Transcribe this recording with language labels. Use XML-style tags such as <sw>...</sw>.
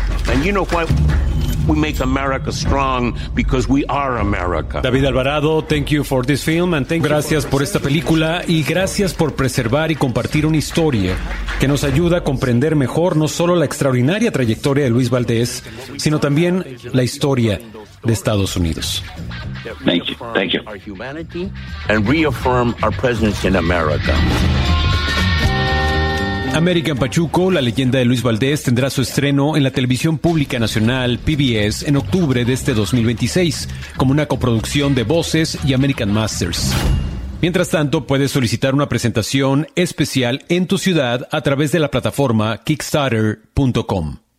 <en>And you know why we make America strong? Because we are America. David Alvarado, thank you for this film and thank you.</en> <es>Gracias por esta película y gracias por preservar y compartir una historia que nos ayuda a comprender mejor no solo la extraordinaria trayectoria de Luis Valdés, sino también la historia de Estados Unidos.</es> <en>Thank you. Our humanity and reaffirm our presence in America.</en> <es>American Pachuco, la leyenda de Luis Valdés, tendrá su estreno en la televisión pública nacional, PBS, en octubre de este 2026, como una coproducción de Voces y American Masters. Mientras tanto, puedes solicitar una presentación especial en tu ciudad a través de la plataforma Kickstarter.com.</es>